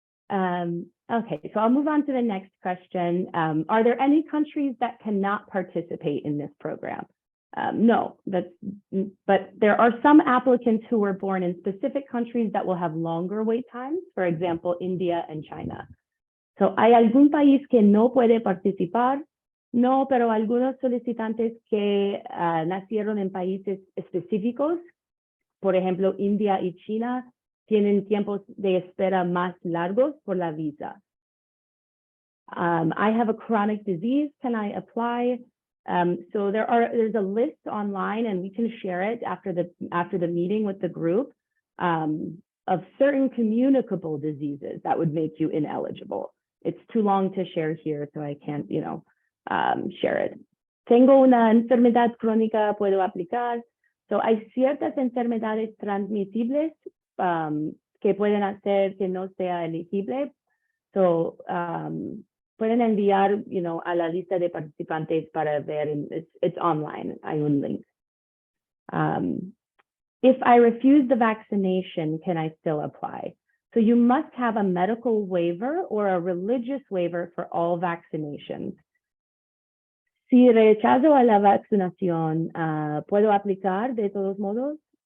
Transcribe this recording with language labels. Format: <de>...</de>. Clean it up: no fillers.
<en>Okay, so I'll move on to the next question. Are there any countries that cannot participate in this program? No, but there are some applicants who were born in specific countries that will have longer wait times, for example, India and China.</en> <es>So, ¿hay algún país que no puede participar? No, pero algunos solicitantes que nacieron en países específicos, por ejemplo, India y China, tienen tiempos de espera más largos por la visa.</es> <en>I have a chronic disease. Can I apply? So there's a list online, and we can share it after the meeting with the group of certain communicable diseases that would make you ineligible. It's too long to share here, so I can't, share it.</en> <es>Tengo una enfermedad crónica, puedo aplicar. So hay ciertas enfermedades transmisibles que pueden hacer que no sea elegible. So pueden enviar, a la lista de participantes para ver.</es> <en>It's online.</en> <es>Hay un link.</es> <en>If I refuse the vaccination, can I still apply? So you must have a medical waiver or a religious waiver for all vaccinations.</en> <es>Si rechazo a la vacunación, ¿puedo aplicar de todos modos?</es>